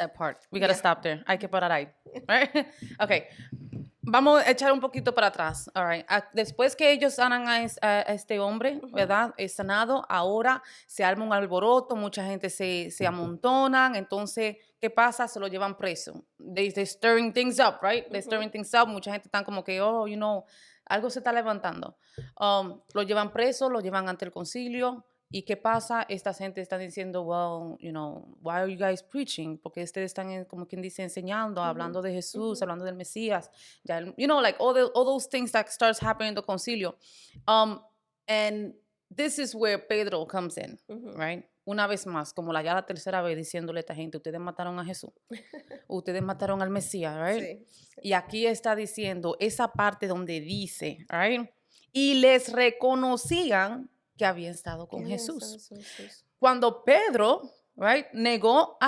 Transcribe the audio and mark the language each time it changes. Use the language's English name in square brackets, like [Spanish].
[English] That part. We gotta Ya. stop there. [Spanish] Hay que parar ahí. [English] Right? Okay. [Spanish] Vamos a echar un poquito para atrás. [English] All right. [Spanish] Después que ellos sanan a este hombre, ¿verdad? Es sanado, ahora se arma un alboroto, mucha gente se amontonan. Entonces, ¿qué pasa? Se lo llevan preso. [English] They're stirring things up, right? They're stirring things up. [Spanish] Mucha gente está como que, oh, algo se está levantando. Lo llevan preso, lo llevan ante el concilio. ¿Y qué pasa? Esta gente está diciendo, [English] well, why are you guys preaching? [Spanish] Porque ustedes están, como quien dice, enseñando, hablando de Jesús, hablando del Mesías. [English] Ya, like all those things that starts happening in the concilio. And this is where Pedro comes in, right? [Spanish] Una vez más, como ya la tercera vez diciéndole a esta gente, ustedes mataron a Jesús. Ustedes mataron al Mesías, [English] right? [Spanish] Sí, sí. Y aquí está diciendo esa parte donde dice, [English] right? [Spanish] Y les reconocían que habían estado con ¿Qué Jesús. es Jesús? Cuando Pedro, [English] right, [Spanish] negó a